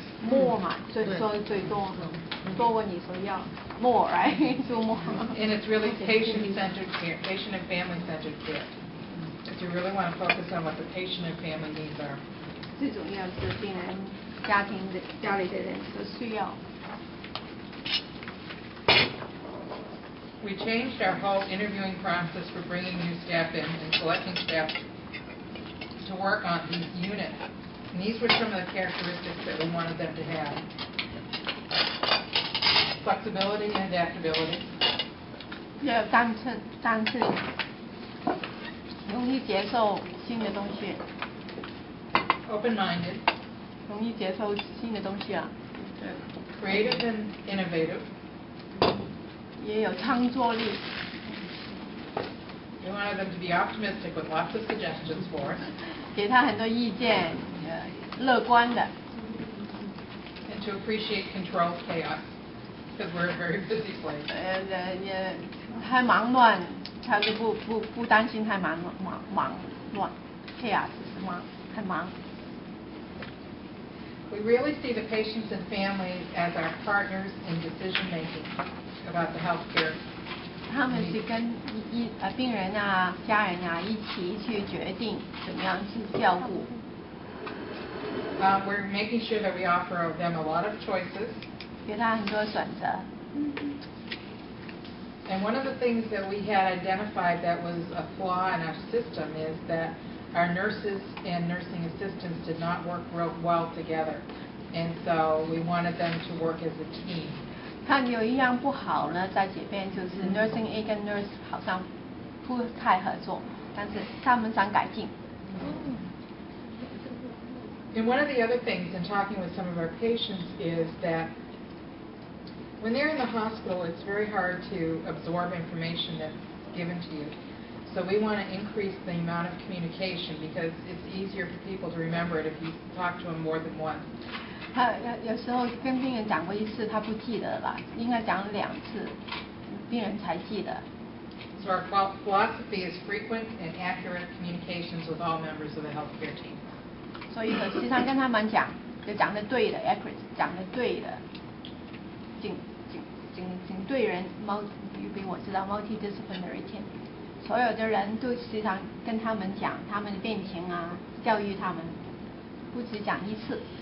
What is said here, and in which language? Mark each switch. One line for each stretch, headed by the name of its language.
Chinese: ？more 嘛，最多，多问你说要
English: more right do more. And it's really patient-centered care, patient and family-centered care. If you really want to focus on what the patient and family needs are.
Chinese: 最主要是病人家里的人的需要。
English: We changed our whole interviewing process for bringing new staff in and selecting staff to work on these units. And these were some of the characteristics that we wanted them to have. Flexibility and adaptability.
Chinese: 要单次，容易接受新的东西。
English: Open-minded.
Chinese: 容易接受新的东西啊。
English: Creative and innovative.
Chinese: 也有创作力。
English: We wanted them to be optimistic with lots of suggestions for us.
Chinese: 给他很多意见，乐观的。
English: And to appreciate controlled chaos, because we're a very busy place.
Chinese: 也太忙乱，他就不担心太忙乱 ，chaos 是吗？太忙。
English: We really see the patients and families as our partners in decision making about the health care.
Chinese: 他们是跟病人啊、家人啊一起去决定怎么样去照顾。
English: We're making sure that we offer them a lot of choices.
Chinese: 给他很多选择。
English: And one of the things that we had identified that was a flaw in our system is that our nurses and nursing assistants did not work real well together. And so we wanted them to work as a team.
Chinese: 看有一样不好呢，在这边就是 nursing A 跟 nurse 好像不太合作，但是他们想改进。
English: And one of the other things in talking with some of our patients is that when they're in the hospital, it's very hard to absorb information that's given to you. So we want to increase the amount of communication because it's easier for people to remember it if you talk to them more than once.
Chinese: 他有时候跟病人讲过一次，他不记得了，应该讲2次，病人才记得。
English: So our philosophy is frequent and accurate communications with all members of the healthcare team.
Chinese: 所以时常跟他们讲，就讲得对的 accurate， 讲得对的，请对人因为我知道 multidisciplinary team， 所有的人都时常跟他们讲他们的病情啊，教育他们，不只讲一次。